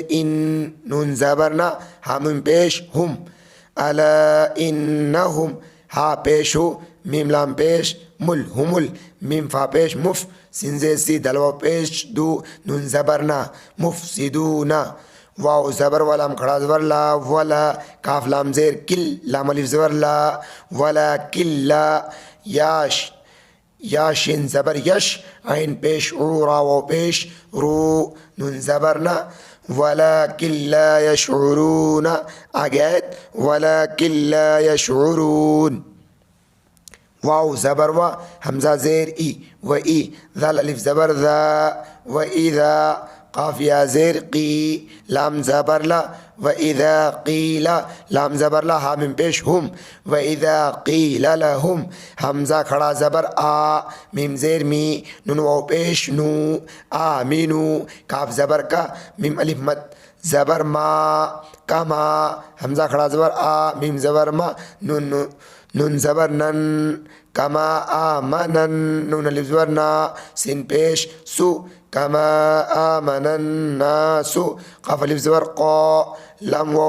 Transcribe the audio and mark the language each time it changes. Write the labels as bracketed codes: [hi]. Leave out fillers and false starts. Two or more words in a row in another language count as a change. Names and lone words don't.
[ur] ان نون زبر نہ حامیم پیش ہم [ar] الا انہم [ur] ہا پیش ہو میم لام پیش مل ہمل میم فا پیش مف سین زیر سی دلوا پیش دو نون زبر نہ مفسدون واو زبر و لام کھڑا زبر لا ولا کاف لام زیر کل لام الف زبر لا ولا کلا یاش یا شین زبر یش عین پیش او را واو پیش رو نون زبر نہ [ar] ولكن لا يشعرون [ur] آگے [ar] ولكن لا يشعرون [ur] واو زبر و حمزہ زیر ای و ای ذال الف زبر ذا و اذا قاف یا زیر قی لام زبر لا و اذا قیل لام زبر لا حامیم پیش ہم [ar] و اذا قیل لهم [ur] حمزہ کھڑا زبر آ میم زیر می نون واو پیش نو آمینو کاف زبر کا میم الف مد زبر ما کما حمزہ کھڑا زبر آ میم زبر ما نون زبر نن کما آمنن نون الف زبر نا سین پیش سو [ar] کما آمن الناس [ur] قاف الف زبر قا لام واو